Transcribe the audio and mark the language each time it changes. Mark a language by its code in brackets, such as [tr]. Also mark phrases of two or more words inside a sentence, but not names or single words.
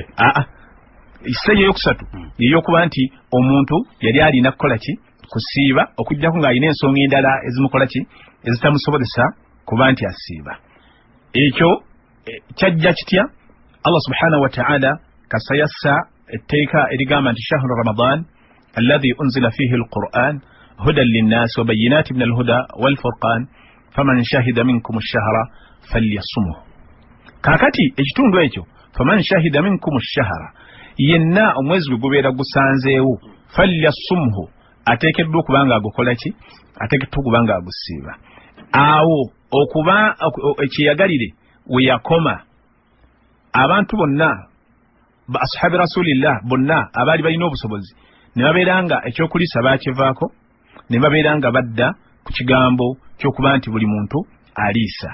[lg] Stage eyokusatu yeyokuba nti omuntu yali alina kukola ki? Kusiiba, okujjako ng'alina ensonga endala ezimukola ki? Ezitamusobozesa kuba nti asiiba. Ekyo kyajja kitya? Allah [ar] سبحانه وتعالى [lg] kasayassa etteeka erigamba nti [ar] شهر رمضان الذي أنزل فيه القرآن هدى للناس وبينات من الهدى والفرقان فمن شهد منكم الشهر فليصمه. [lg] Kakati ekitundu ekyo [ar] فمن شهد منكم الشهر [lg] yenna omwezi gubeera gusanzeewo falyasumhu ateekeddwa okubanga agukola ki ateekeddwa okubanga agusiiba. Awo okuba ekiyagalire we yakoma abantu bonna ba [ar] أصحاب رسول الله [lg] bonna abaali balina obusobozi ne babeeranga ekyokulisa baakivaako ne babeeranga badda ku kigambo ky'okuba nti buli muntu aliisa.